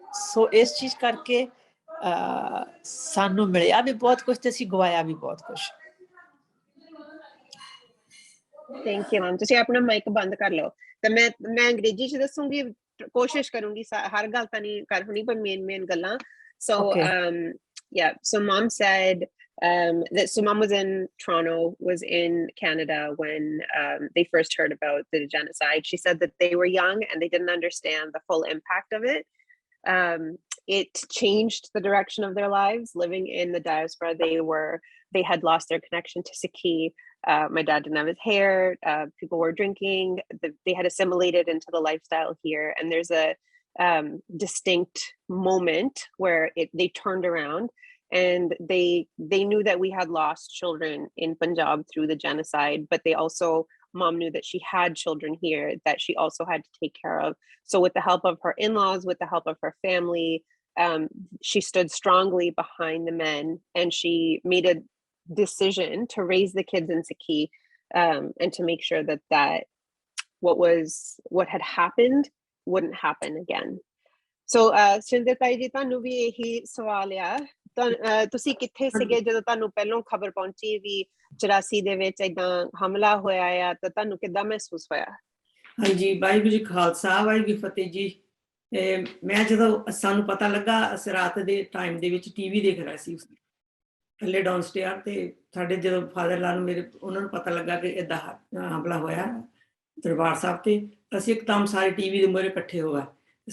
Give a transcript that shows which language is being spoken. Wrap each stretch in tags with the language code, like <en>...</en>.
<pa>ਸੋ ਇਸ ਚੀਜ਼ ਕਰਕੇ ਸਾਨੂੰ ਮਿਲਿਆ ਵੀ ਬਹੁਤ ਕੁਛ ਤੇ ਅਸੀਂ ਗਵਾਇਆ ਵੀ ਬਹੁਤ ਕੁਛ। Thank you ma'am. ਤੁਸੀਂ ਆਪਣਾ ਮਾਈਕ ਬੰਦ ਕਰ ਲਓ। ਤਾਂ ਮੈਂ ਅੰਗਰੇਜ਼ੀ 'ਚ ਦੱਸੂਗੀ, ਕੋਸ਼ਿਸ਼ ਕਰੂੰਗੀ ਹਰ ਗੱਲ ਤਾਂ ਨਹੀਂ ਕਰ ਹੋਣੀ, ਪਰ ਮੇਨ ਗੱਲਾਂ।</pa> <en>So yeah, so mom said that, so mom was in Toronto, was in Canada when they first heard about the genocide. She said that they were young and they didn't understand the full impact of it. It changed the direction of their lives. Living in the diaspora, they had lost their connection to Sikhi. My dad didn't have his hair. People were drinking. They had assimilated into the lifestyle here, and there's a distinct moment where they turned around, and they knew that we had lost children in Punjab through the genocide, but they also, mom knew that she had children here that she also had to take care of. So with the help of her in-laws, with the help of her family, she stood strongly behind the men, and she made a decision to raise the kids in Sikhi, and to make sure that what had happened wouldn't happen again.</en> <pa>So Srinder Tayi ji, ਤੁਹਾਨੂੰ ਵੀ ਇਹੀ ਸਵਾਲ ਆ, ਤੁਸੀਂ ਕਿੱਥੇ ਸੀਗੇ ਜਦੋਂ ਤੁਹਾਨੂੰ ਪਹਿਲੋਂ ਖਬਰ ਪਹੁੰਚੀ ਵੀ 84 ਦੇ ਵਿੱਚ ਏਦਾਂ ਹਮਲਾ ਹੋਇਆ ਆ, ਤਾਂ ਤੁਹਾਨੂੰ ਕਿੱਦਾਂ ਮਹਿਸੂਸ ਹੋਇਆ? ਹਾਂਜੀ, ਵਾਹਿਗੁਰੂ ਜੀ ਖਾਲਸਾ, ਵਾਹਿਗੁਰੂ ਫਤਿਹ ਜੀ। ਮੈਂ ਜਦੋਂ ਸਾਨੂੰ ਪਤਾ ਲੱਗਾ, ਅਸੀਂ ਰਾਤ ਦੇ ਟਾਈਮ ਦੇ ਵਿੱਚ ਟੀਵੀ ਦੇਖ ਰਿਹਾ ਸੀ ਥੱਲੇ ਡਾਊਨ ਸਟੇਅਰ, ਤੇ ਸਾਡੇ ਜਦੋਂ ਫਾਦਰ ਲਾ ਨੂੰ ਮੇਰੇ ਉਹਨਾਂ ਨੂੰ ਪਤਾ ਲੱਗਾ ਕਿ ਏਦਾਂ ਹਮਲਾ ਹੋਇਆ ਦਰਬਾਰ ਸਾਹਿਬ ਤੇ, ਅਸੀਂ ਇੱਕਦਮ ਸਾਰੇ ਟੀਵੀ ਦੇ ਮੂਹਰੇ ਇਕੱਠੇ ਹੋ ਗਏ।</pa>